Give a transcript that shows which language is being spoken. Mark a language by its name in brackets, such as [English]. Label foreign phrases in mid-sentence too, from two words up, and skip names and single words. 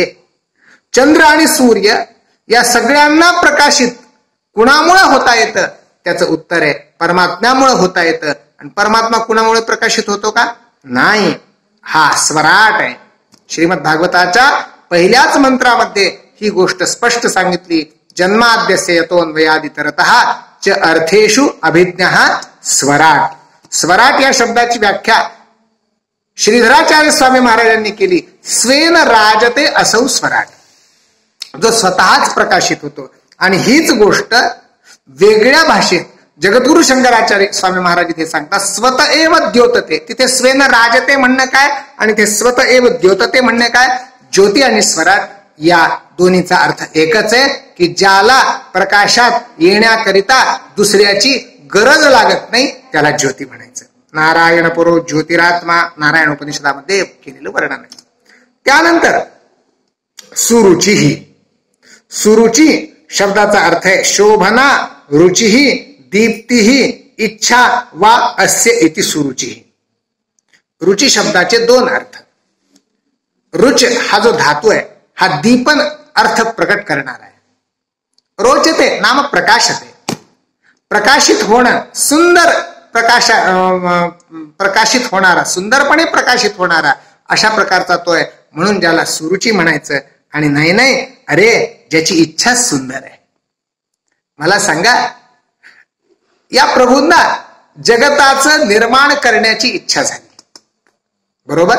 [Marathi] चंद्र आणि सूर्य या सगळ्यांना प्रकाशित कुणामुळे होता येतं, त्याचं उत्तर आहे परमात्म्यामुळे होता येतं. आणि परमात्मा कुणामुळे प्रकाशित होतो का? नाही, हा स्वराट आहे. श्रीमद भागवताच्या पहिल्याच मंत्रामध्ये ही गोष्ट स्पष्ट सांगितली. [Sanskrit] जन्माद्यस्य यतोन्वयादितरतः च अर्थेषु अभिज्ञः स्वराट. [Marathi] स्वराट या शब्दाची व्याख्या श्रीधराचार्य स्वामी महाराजांनी केली. [Sanskrit] स्वेन राजते असौ स्वराट, [Marathi] जो स्वतःच प्रकाशित होतो. आणि हीच गोष्ट वेगळ्या भाषेत जगद्गुरु शंकराचार्य स्वामी महाराज इथे सांगतात [Sanskrit] स्वत एव द्योतते. [Marathi] तिथे [Sanskrit] स्वेन राजते [Marathi] म्हणणं काय आणि ते [Sanskrit] स्वत एव द्योतते [Marathi] म्हणणं काय? ज्योती आणि स्वराट या दोन्हीचा अर्थ एकच आहे की ज्याला प्रकाशात येण्याकरिता दुसऱ्याची गरज लागत नाही त्याला ज्योती म्हणायचं. [Sanskrit] नारायण पुरो ज्योतिरात्मा [Marathi] नारायण उपनिषदामध्ये केलेलं वर्णन आहे. त्यानंतर सुरुचिही. सुरुची शब्दाचा अर्थ आहे [Sanskrit] शोभना, रुचिही, दीप्तीही, इच्छा वा अस्य इति सुरुचिही. [Marathi] रुची शब्दाचे दोन अर्थ. रुच हा जो धातू आहे हा दीपन अर्थ प्रकट करणार आहे. [Sanskrit] रोचते नाम प्रकाशते. [Marathi] प्रकाशित होणं, सुंदर प्रकाशित होणारा, सुंदरपणे प्रकाशित होणारा अशा प्रकारचा तो आहे. म्हणून ज्याला सुरुची म्हणायचं. आणि नाही अरे ज्याची इच्छा सुंदर आहे. मला सांगा, या प्रभूंना जगताचं निर्माण करण्याची इच्छा झाली, बरोबर?